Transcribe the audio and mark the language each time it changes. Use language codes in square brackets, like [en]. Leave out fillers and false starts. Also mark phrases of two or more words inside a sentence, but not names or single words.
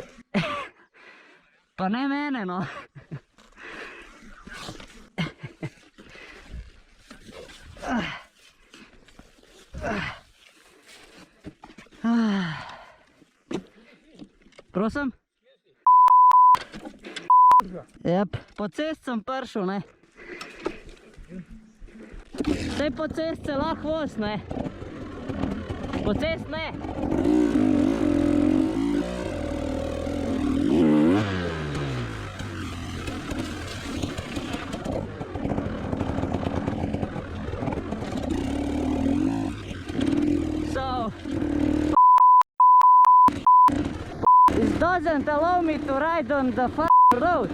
[sl] Pa ne mene, no. Prosim? Jep, po cest sem prišel, ne. Saj po cest se lahko voz, ne. Po cest ne. [en] So, this doesn't allow me to ride on the road.